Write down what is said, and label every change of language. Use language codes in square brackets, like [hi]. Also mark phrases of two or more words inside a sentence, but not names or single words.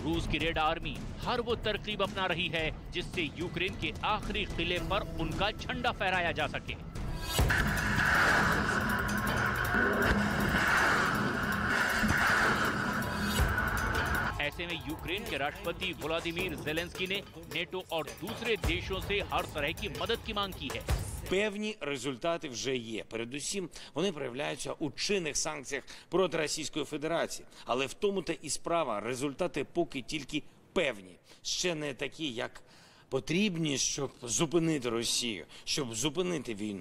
[hi] रूस की रेड आर्मी हर वो तरकीब अपना रही है जिससे यूक्रेन के आखिरी किले पर उनका झंडा फहराया जा सके। ऐसे में यूक्रेन के राष्ट्रपति व्लादिमीर ज़ेलेंस्की ने नेटो और दूसरे देशों से हर तरह की मदद की मांग की है। [uk] Певні результати вже є. Передусім, вони проявляються у чинних санкціях проти Російської Федерації. Але в тому та і справа, результати поки тільки певні. Ще не такі, як потрібні, щоб зупинити Росію, щоб зупинити війну.